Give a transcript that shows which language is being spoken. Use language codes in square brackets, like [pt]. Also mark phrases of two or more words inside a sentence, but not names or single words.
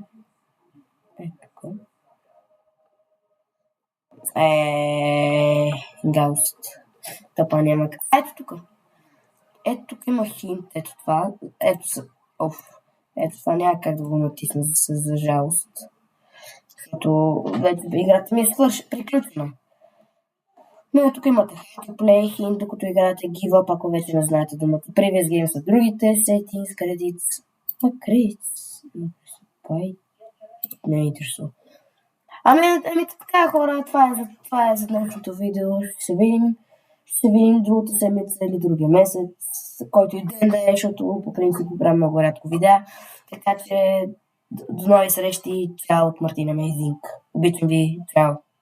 [bg] Ето тук. Гауст. Тъпа няма. Ето тук. Ето тук има хинт. Ето това. Ето това няма как да го натисна за жалост. Защото вече играта ми е приключена. Но тук имате [en] play hint, [bg] докато играте [en] give up, [bg] ако вече не знаете думата. [en] Previous game [bg] са другите [en] settings, credits. Credits. [bg] Не е интересно. Ами така, хора, това е за днешното видео. Ще се видим другата седмица или другия месец, който и ден да е, защото по принцип правя много рядко видеа. Така че до нови срещи. Чао от Мартин Amazing. Обичам ви. Чао.